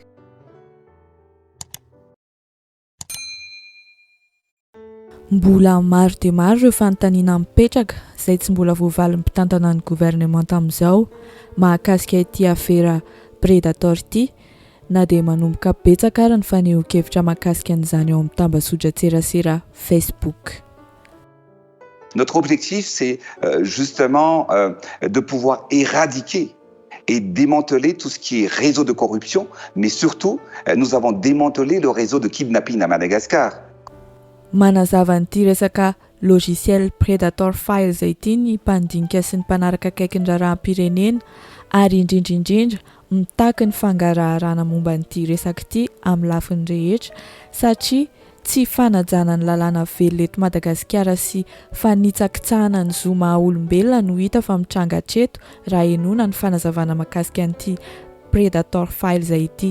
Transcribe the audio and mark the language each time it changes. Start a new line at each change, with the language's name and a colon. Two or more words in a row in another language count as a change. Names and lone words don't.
Malagasy: Mbola maro dia maro ireo fanontaniana mipetraka izay tsy mbola voavaly mpitantana ny gouvernement tamin'izao mahakasika ity afera Predator ity na dia manomboka betsaka ary ny faneho-kevitra mahakasika an'izany eo amin'ny tambazotran-tserasera Facebook.
French: Notre objectif, c'est justement de pouvoir éradiquer et démanteler tout ce qui est réseau de corruption, mais surtout, nous avons démantelé le réseau de kidnapping à Madagascar.
Malagasy: Manazava an'ity resaka logiciel Predator Files izay ity ny mpandinika sy ny mpanaraka akaikin'ny raharaham-pirenena ary indrindrindrindra mitaky ny fangaraharaana momba an'ity resaka ity amin'ny lafiny rehetra satria tsy fanajana ny lalàna velona eto Madagasikara sy fanitsakitsahana ny zo maha-olombelona no hita fa mitranga hatreto raha enoana ny fanazavana mahakasika an'ity Predator Files izay ity.